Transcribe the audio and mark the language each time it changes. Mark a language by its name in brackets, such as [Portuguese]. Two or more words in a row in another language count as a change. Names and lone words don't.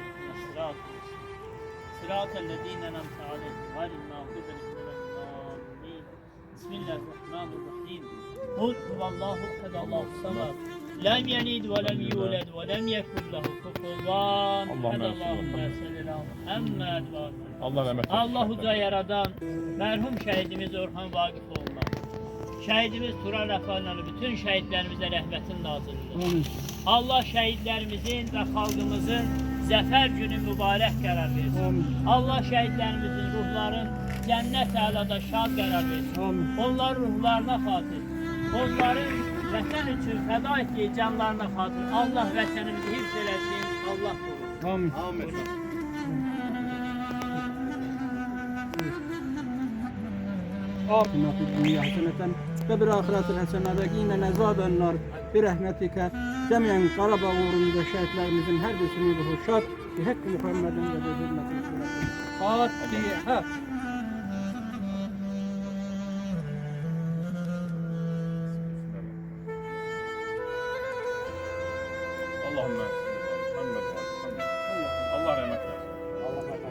[Arabic] اهدنا صراط الذين أنعمت عليهم غير المغضوب عليهم ولا الضالين. بسم الله الرحمن الرحيم. قل هو الله أحد الله الصمد لم يلد ولم يولد ولم يكن له كفوا أحد. اللهم صل على محمد وآل محمد. [Azerbaijani] Allah'uca yaradan merhum şehidimiz Orhan Vaqifoğlu'na, şehidimiz Tural Rəfalı'na, bütün şehitlerimize rahmetin nazırlıdır. Allah şehitlerimizin ve halkımızın zafer günü mübarek karar versin. Allah şehitlerimizin ruhların cennet alada şad karar versin. Onların ruhlarına xatir, onların vətən üçün fəda etdiyi canlarına xatir. Allah vətənimizi hifz eləsin. Allah korur. Amin. Amin. [Arabic] آتنا في الدنيا حسنة وفي الآخرة حسنة وقنا عذاب النار برحمتك جميعا قرب [Azerbaijani] uğrunda şehitlerimizin her birisinin ruhu şad bi hakkı Muhammed'in ve bi hürmeti Fatiha. Allahümme Allah rahmet eylesin.